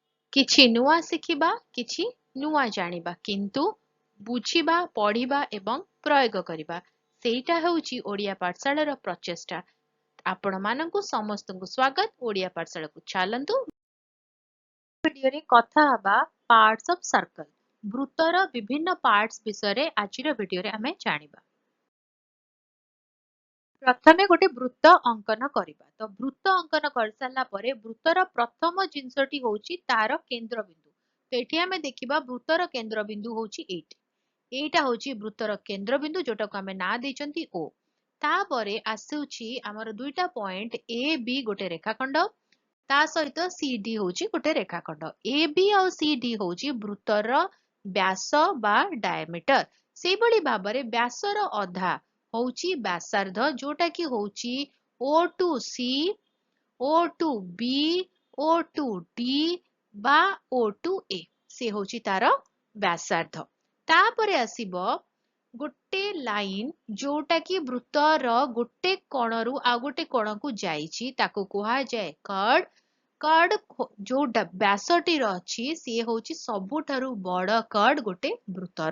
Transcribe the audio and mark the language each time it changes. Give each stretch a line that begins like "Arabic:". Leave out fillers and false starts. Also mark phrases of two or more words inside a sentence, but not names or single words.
Odia: କିଛି ନୁଆ ଶିଖିବା କିଛି ନୁଆ ଜାନିବା କିନ୍ତୁ ବୁଝିବା ପଢ଼ିବା ଏବଂ ପ୍ରୟୋଗ କରିବା ସେଟା ହେଉଚି ଓଡ଼ିଆ ପାଠଶାଳାର ପ୍ରଚେଷ୍ଟା। ଆପଣ ମାନଙ୍କୁ ସମସ୍ତଙ୍କୁ ସ୍ୱାଗତ ଓଡ଼ିଆ ପାଠଶାଳା କୋ ଚଲନ୍ତୁ ଭିଡିଓ ରେ କଥା ହବା
English: parts of circle
Odia: ବୃତ୍ତର ବିଭିନ୍ନ ପାର୍ଟସ ବିଷୟ ଆଜିର ଭିଡିଓ ରେ ହମେ ଜାନିବା। ପ୍ରଥମେ ଗୋଟେ ବୃତ୍ତ ଅଙ୍କନ କରିବା ତ ବୃତ୍ତ ଅଙ୍କନ କର ସାଲା ପରେ ବୃତ୍ତର ପ୍ରଥମ ଜିନ୍ସଟି ହୋଚି ତାର କେନ୍ଦ୍ର ବିନ୍ଦୁ। ତ ଏଠି ହମେ ଦେଖିବା ବୃତ୍ତର କେନ୍ଦ୍ର ବିନ୍ଦୁ ହୋଚି ଏଟା ହୋଚି ବୃତ୍ତର କେନ୍ଦ୍ର ବିନ୍ଦୁ ଜୋଟା କୋ ହମେ ନା ଦେଚନ୍ତି ଓ। ତାପରେ ଆସୁଚି ହମର ଦୁଇଟା ପଏଣ୍ଟ ଏ ବି ଗୋଟେ ରେଖାଖଣ୍ଡ ତା ସହିତ ସି ଡି ହୋଚି ଗୋଟେ ରେଖାଖଣ୍ଡ। ଏ ବି ଔର ସି ଡି ହୋଚି ବୃତ୍ତର ବ୍ୟାସ ବା ଡାୟମିଟର। ସେହି ଭଲି ଭାବରେ ବ୍ୟାସର ଅଧା ହୋଚି ବ୍ୟାସାର୍ଦ୍ଧ ଜୋଟା କି ହୋଚି ଓ ଟୁ ସି ଓ ଟୁ ବି ଓ ଟୁ ଡି ବା ଓ ଟୁ ଏ ସେ ହୋଚି ତାର ବ୍ୟାସାର୍ଦ୍ଧ। ତାପରେ ଆସିବୋ ଗୋଟେ ଲାଇନ ଜୋଟା କି ବୃତ୍ତର ଗୋଟେ କୋଣରୁ ଆ ଗୋଟେ କୋଣ କୋ ଜାଇଚି ତାକୋ କୁହା ଜାୟ କର୍ଡ। କର୍ଡ ଜୋ ବ୍ୟାସଟିର ଅଛି ସି ହୋଚି ସବୁଠାରୁ ବଡ଼ କର୍ଡ ଗୋଟେ ବୃତ୍ତର।